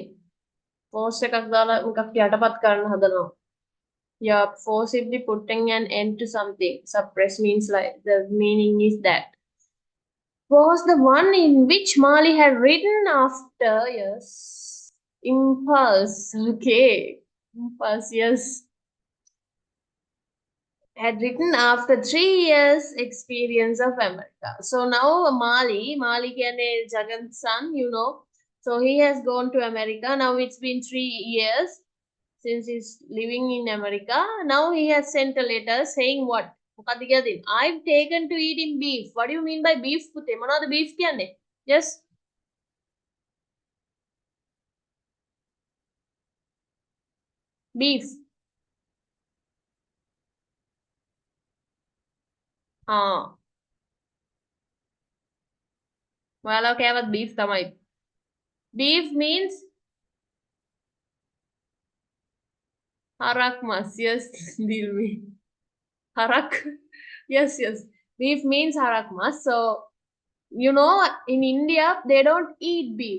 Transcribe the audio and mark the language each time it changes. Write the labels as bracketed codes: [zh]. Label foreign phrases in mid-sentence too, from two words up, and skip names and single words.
[si] Force එකක් දාලා මොකක් යටපත් කරන්න හදනවා. [en] Yeah, forcibly putting an end to something. Suppress means like the meaning is that. Was the one in which Mali had written after, yes. Impulse. Okay. Impulse, yes. Had written after 3 years experience of America. So now Mali kiyane Jagan's son, you know. So he has gone to America. Now it's been 3 years since he's living in America. Now he has sent a letter saying what? [si] මොකක්ද කියලා දෙන්න. [en] I've taken to eating beef. What do you mean by beef පුතේ? [si] මොනවද beef කියන්නේ? Yes. Beef. ඔයාලා කෑවත් beef තමයි. [en] Beef means [si] හරක් මස්. [en] Yes, Dilmi. Harak. Yes, yes. Beef means [si] හරක් මස්. [en] So, you know, in India, they don't eat beef.